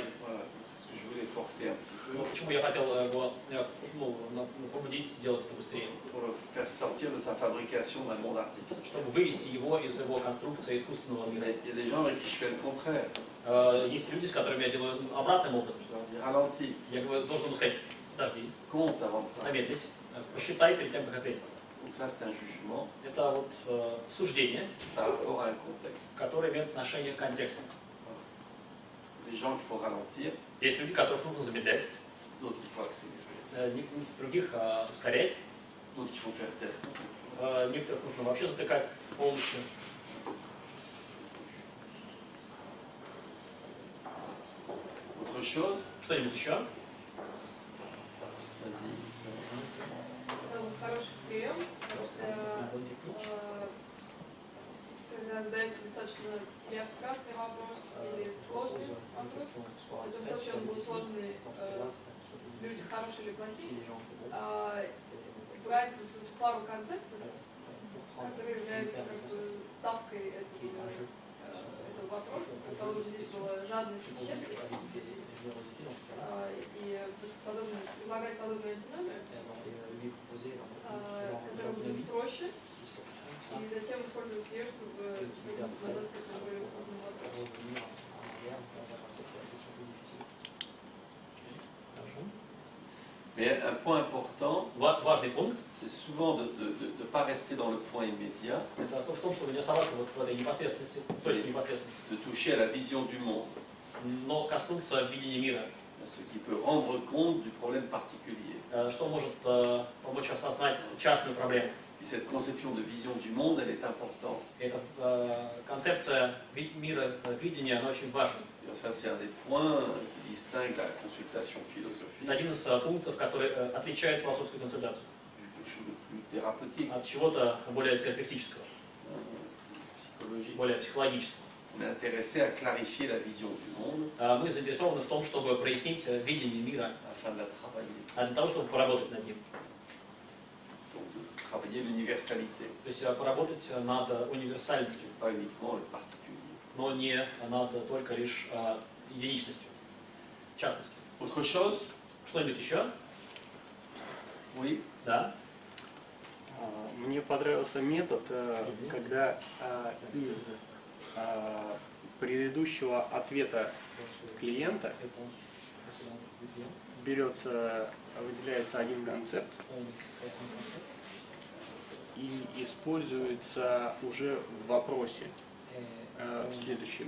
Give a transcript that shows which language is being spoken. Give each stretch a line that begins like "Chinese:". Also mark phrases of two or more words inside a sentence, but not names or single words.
French: Voilà, donc c'est ce que je voulais forcer un petit peu
Russian: Почему я хотел его побудить сделать это быстрее?
French: pour le faire sortir de sa fabrication d'un monde artificiel.
Russian: Чтобы вывести его из его конструкции искусственного
French: Il y
Russian: мира.
French: a des gens avec qui je fais le contraire.
Russian: Есть люди, с которыми я делаю обратным образом.
French: Je leur dis ralentis,
Russian: Я должен ему сказать, подожди,
French: compte avant de parler.
Russian: замедлись, посчитай перед тем, как ответить.
French: Donc ça c'est un jugement
Russian: Это вот суждение,
French: par rapport à un contexte.
Russian: которое имеет отношение к контексту.
French: Les gens qu'il faut ralentir,
Russian: Есть люди, которых нужно замедлять,
French: d'autres il faut accélérer,
Russian: других ускорять,
French: d'autres il faut faire taire.
Russian: некоторых нужно вообще затыкать полностью.
French: Autre chose?
Russian: Что-нибудь еще?
French: Vas-y.
Russian: Это вот хороший прием, потому что когда задается достаточно или абстрактный вопрос, или сложный вопрос, это вообще он был сложный, люди хорошие или плохие, брать вот эту пару концептов, которые являются как бы ставкой этого вопрос, у кого здесь была жадность и щедрость, и предлагать подобную антиномию, которая будет проще, и затем использовать ее, чтобы задать какой-то более сложный вопрос.
French: Mais un point important,
Russian: Важный пункт
French: c'est souvent de ne pas rester dans le point immédiat,
Russian: – это в том, чтобы не оставаться вот в этой непосредственности, точке непосредственности,
French: de toucher à la vision du monde,
Russian: но коснуться видения мира,
French: ce qui peut rendre compte du problème particulier.
Russian: что может помочь осознать частную проблему.
French: Et cette conception de vision du monde, elle est importante.
Russian: Эта концепция мира, видения, она очень важна.
French: Et ça, c'est un des points qui distingue la consultation philosophique
Russian: Это один из пунктов, который отличает философскую консультацию
French: de quelque chose de plus thérapeutique,
Russian: от чего-то более терапевтического,
French: psychologique.
Russian: более психологического.
French: On est intéressé à clarifier la vision du monde
Russian: Мы заинтересованы в том, чтобы прояснить видение мира,
French: afin de la travailler,
Russian: для того, чтобы поработать над ним.
French: donc de travailler l'universalité,
Russian: То есть поработать над универсальностью,
French: pas uniquement le particulier.
Russian: но не над только лишь единичностью, частностью.
French: Autre chose?
Russian: Что-нибудь еще?
French: Oui.
Russian: Да. Мне понравился метод, когда из предыдущего ответа клиента выделяется один концепт и используется уже в вопросе в следующем.